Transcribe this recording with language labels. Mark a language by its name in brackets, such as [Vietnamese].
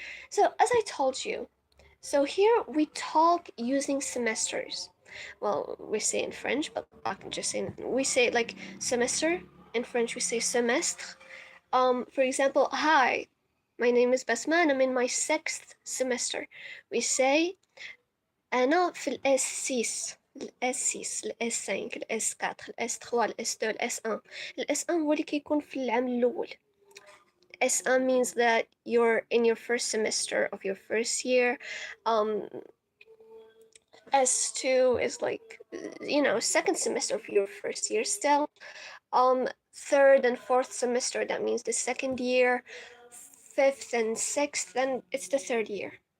[English] So, as I told you, so here we talk using semesters. Well, we say in French, but I can just say we say like semester. In French, we say semestre. For example, hi, my name is Basma and I'm in my 6th semester. [Arabic] We say أنا في الاس 6 الاس 6 الاس 5 الاس 4 الاس 3 الاس 2 الاس 1 الاس 1 هو اللي كيكون في العام الأول. [English] S1 means that you're in your first semester of your first year. S2 is like, second semester of your first year still. Third and fourth semester, that means the second year. Fifth and sixth, then it's the third year.